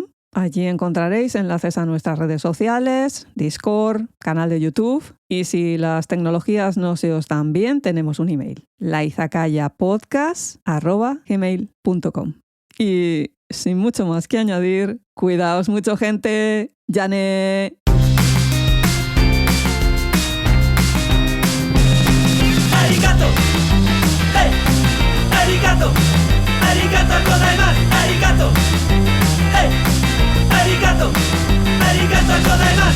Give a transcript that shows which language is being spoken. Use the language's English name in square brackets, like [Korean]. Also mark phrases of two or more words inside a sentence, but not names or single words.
[Spanish] Allí encontraréis enlaces a nuestras redes sociales, Discord, canal de YouTube y si las tecnologías no se os dan bien, tenemos un email, laizakayapodcast@gmail.com. Y sin mucho más que añadir, cuidaos mucho, gente. [Japanese] ¡Yane! Arigato. Hey. Arigato. ありがとうございます. Arigato. Hey. Arigato. ありがとうございます.